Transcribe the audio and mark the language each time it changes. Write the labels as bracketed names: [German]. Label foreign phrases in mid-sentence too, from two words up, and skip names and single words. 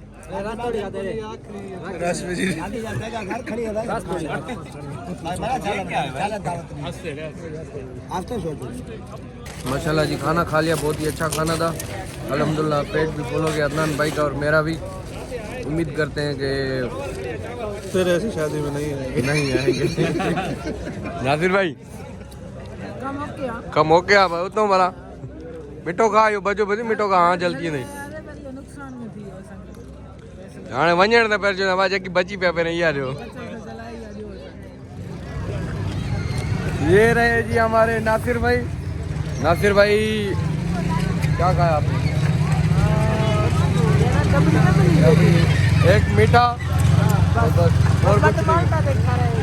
[Hindi] माशाल्लाह जी खाना खा लिया, बहुत ही अच्छा खाना था अल्हम्दुलिल्लाह। पेट भी फुल हो गया अदनान भाई का और मेरा भी। उम्मीद करते हैं कि फिर ऐसी शादी में नहीं आएंगे। नहीं आएंगे। नासिर भाई कम हो गया भाई उतना बड़ा [Sindhi] मिठो खायो बजो बजो मिठो खा [Hindi] हाँ जल्दी नहीं [Sindhi] हाणे वञण त पहिरियों हवा जेकी बची पिया पहिरियों इहा ॾियो। [Hindi] ये रहे जी हमारे नासिर भाई। नासिर भाई क्या खाया आपने? एक मीठा और कुछ नहीं।